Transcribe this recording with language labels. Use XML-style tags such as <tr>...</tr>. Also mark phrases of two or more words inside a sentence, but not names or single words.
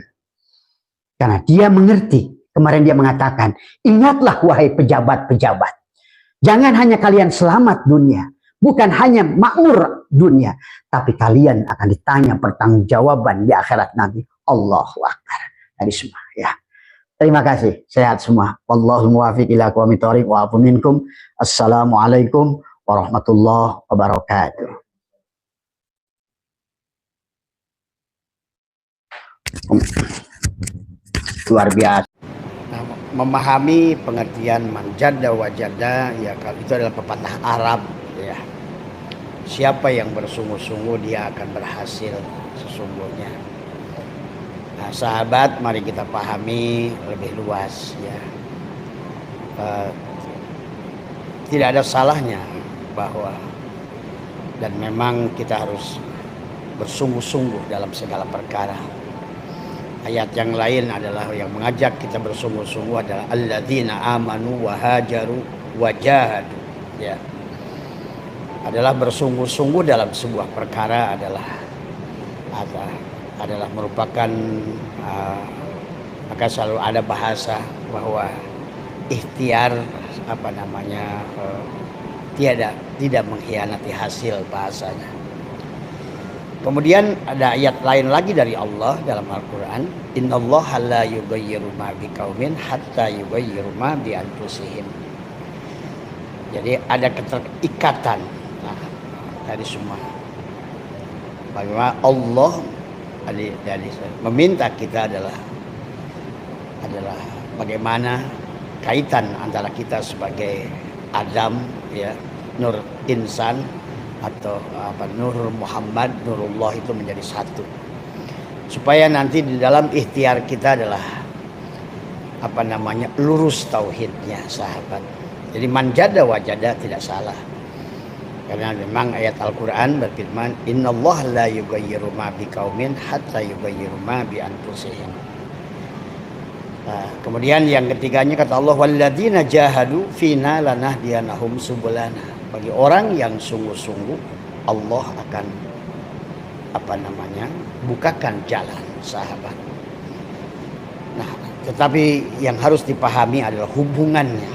<id>Karena dia mengerti, kemarin dia mengatakan, ingatlah wahai pejabat-pejabat, jangan hanya kalian selamat dunia, bukan hanya makmur dunia, tapi kalian akan ditanya pertanggungjawaban di akhirat nanti.</id> <ar>الله أكبر.</ar> <id>Tadi semua ya. Terima kasih, sehat semua.</id> <ar>والله الموفق إلى أقوم الطريق والعفو منكم. السلام عليكم ورحمة الله وبركاته.</ar> <id>Luar biasa. Nah, memahami pengertian</id> <ar>من جد وجد</ar> <id>ya, kalau itu adalah pepatah Arab ya. Siapa yang bersungguh-sungguh dia akan berhasil sesungguhnya. Nah, sahabat, mari kita pahami lebih luas ya. Tidak ada salahnya bahwa dan memang kita harus bersungguh-sungguh dalam segala perkara. Ayat yang lain adalah yang mengajak kita bersungguh-sungguh adalah</id> <ar>الذين آمنوا وهاجروا وجاهدوا</ar> <id>ya. Adalah bersungguh-sungguh dalam sebuah perkara adalah merupakan maka selalu ada bahasa bahwa ikhtiar tidak mengkhianati hasil bahasanya. Kemudian ada ayat lain lagi dari Allah dalam Al-Quran,</id> <ar>إن الله لا يغير ما بقوم حتى يغيروا ما بأنفسهم.</ar> <id>Jadi ada keterikatan dari semua. Bagaimana Allah dari meminta kita adalah bagaimana kaitan antara kita sebagai Adam ya, nur insan atau Nur Muhammad, Nurullah itu menjadi satu. supaya nanti di dalam ikhtiar kita adalah lurus tauhidnya, sahabat. Jadi</id> <ar>من جد وجد</ar> <id>tidak salah. Karena memang ayat Al-Quran berfirman,</id> <ar>إن الله لا يغير ما بقوم حتى يغيروا ما بأنفسهم.</ar> <id>Kemudian yang ketiganya kata Allah,</id> <ar>والذين جاهدوا فينا لنهدينهم سبلنا.</ar> <id>Bagi orang yang sungguh-sungguh, Allah akan bukakan jalan, sahabat. Nah, tetapi yang harus dipahami adalah hubungannya.</id>